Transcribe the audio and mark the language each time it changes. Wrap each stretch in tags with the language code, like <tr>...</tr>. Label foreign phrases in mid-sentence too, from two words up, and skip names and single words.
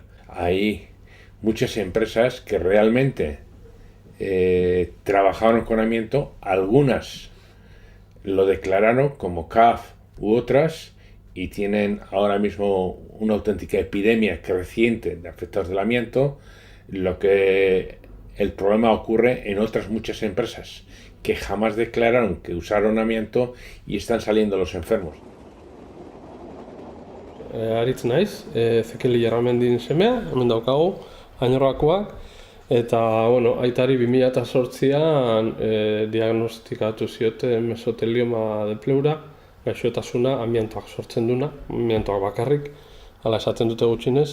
<es>Hay muchas empresas que realmente trabajaron con amianto, algunas lo declararon como CAF u otras y tienen ahora mismo una auténtica epidemia creciente de afectados del amianto. Lo que el problema ocurre en otras muchas empresas que jamás declararon que usaron amianto y están saliendo los enfermos.</es> <eu>Aritz naiz, Zekeli Jarramendin semea, hemen daukagu, Añorrakoak. Eta, bueno, aitari 2008an diagnostikatu zioten</eu> <es>mesotelioma de pleura,</es> <eu>gaixotasuna amiantoak sortzen duna, amiantoak bakarrik, hala esaten dute gutxinez.</eu>